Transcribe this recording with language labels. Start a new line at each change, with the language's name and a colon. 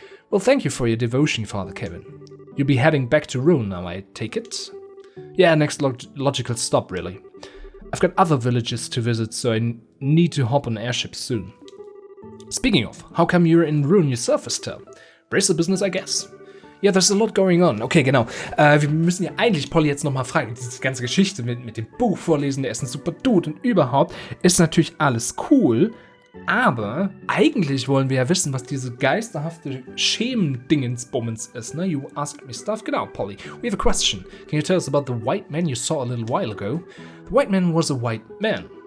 English: Well, thank you for your devotion, Father Kevin. You'll be heading back to Rhone now, I take it? Yeah, next logical stop, really. I've got other villages to visit, so I need to hop on an airship soon. Speaking of, how come you're in Rhone yourself, Estelle? Bracer business, I guess. Ja, there's a lot going on. Okay, genau.
German: Wir müssen ja eigentlich Polly jetzt nochmal fragen. Diese ganze Geschichte mit dem Buch vorlesen, der ist ein super Dude und überhaupt ist natürlich alles cool. Aber eigentlich wollen wir ja wissen, was diese geisterhafte Schemen-Dingensbummens ist, ne?
English: You asked me stuff. Genau, Polly. We have a question. Can you tell us about the white man you saw a little while ago? The white man was a white man.